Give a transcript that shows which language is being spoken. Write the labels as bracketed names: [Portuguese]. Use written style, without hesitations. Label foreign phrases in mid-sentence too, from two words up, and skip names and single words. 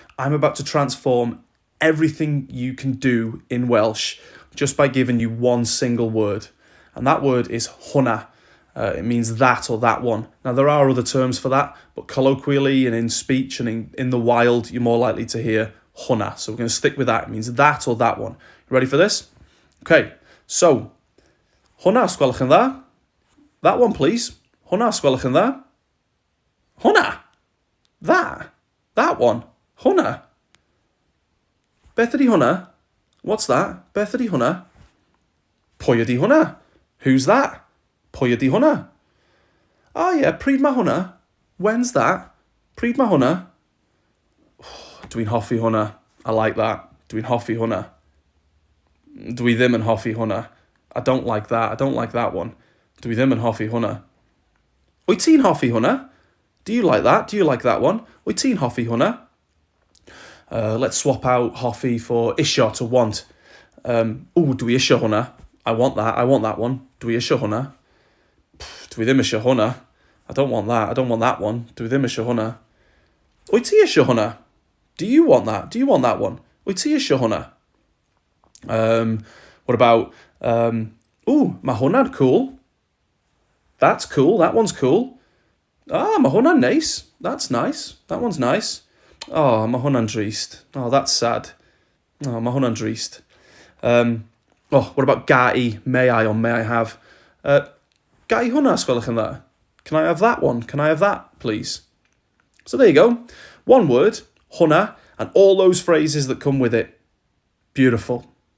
[English] I'm about to transform everything you can do in Welsh just by giving you one single word. And that word is HWNNA. It means that or that one. Now, there are other terms for that, but colloquially and in speech and in the wild, you're more likely to hear HWNNA. So we're going to stick with that. It means that or that one. You ready for this? Okay, so [Welsh] HWNNA, os gwelwch yn dda. [English] That one, please. [Welsh] HWNNA, os gwelwch yn dda. HWNNA. [English] That one. [Welsh] HWNNA. Beth ydi hwnna? [English] What's that? [Welsh] Beth ydi hwnna? Pwy ydi hwnna? [English] Who's that? [Welsh] Pwy ydi hwnna? [English] Oh yeah, [Welsh] pryd ma hwnna? [English] When's that? [Welsh] Pryd ma hwnna? Dwi'n hoffi hwnna. [English] I like that. [Welsh] Dwi'n hoffi hwnna. Dwi ddim yn hoffi hwnna. [English] I don't like that. I don't like that one. [Welsh] Dwi ddim yn hoffi hwnna. Wyt ti'n hoffi hwnna? [English] Do you like that? Do you like that one? [Welsh] Wyt ti'n hoffi hwnna? [English] Let's swap out hoffi for isio, to want. [Welsh] Dwi isio hwnna. [English] I want that. I want that one. [Welsh] Dwi isio hwnna. Dwi ddim isio hwnna. [English] I don't want that. I don't want that one. [Welsh] Dwi ddim isio hwnna. Wyt ti isio hwnna? [English] Do you want that? Do you want that one? [Welsh] Wyt ti isio hwnna? [English] What about, [Welsh] ma hwnna'n cool. [English] That's cool. That one's cool. [Welsh] Ma hwnna'n neis. [English] That's nice. That one's nice. [Welsh] Oh, ma hwnna'n drist. [English] Oh, that's sad. [Welsh] Oh, ma hwnna'n drist. [English] What about gai? May I or may I have? [Welsh] Gai hwnna, os gwelwch yn dda. [English] Can I have that one? Can I have that, please? So there you go. One word, HWNNA, and all those phrases that come with it. Beautiful.